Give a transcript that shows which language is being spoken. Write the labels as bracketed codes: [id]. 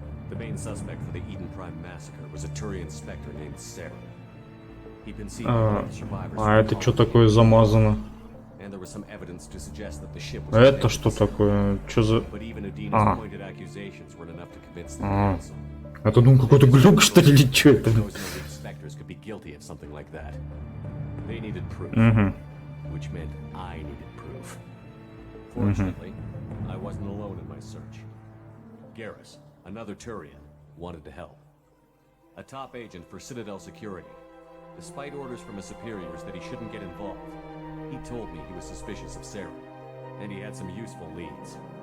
[en] The main suspect for the Eden Prime massacre was a Turian Spectre named Sarah. He'd been seen by one of the survivors. [ru] Это что такое замазано? [en] And there was some evidence to suggest that the ship was [ru] Это что такое? Что за... [en] But even Adina's pointed accusations weren't enough to convince the Council. [ru] Это, думаю, какой-то глюк, что ли, или что это? [en] Those Spectres could be guilty of something like that. They needed proof, which meant I needed proof. Fortunately, I wasn't alone in my search. Garrus, another Turian, wanted to help. A top agent for Citadel Security. Despite orders from his superiors that he shouldn't get involved, he told me he was suspicious of Sarah, and he had some useful leads.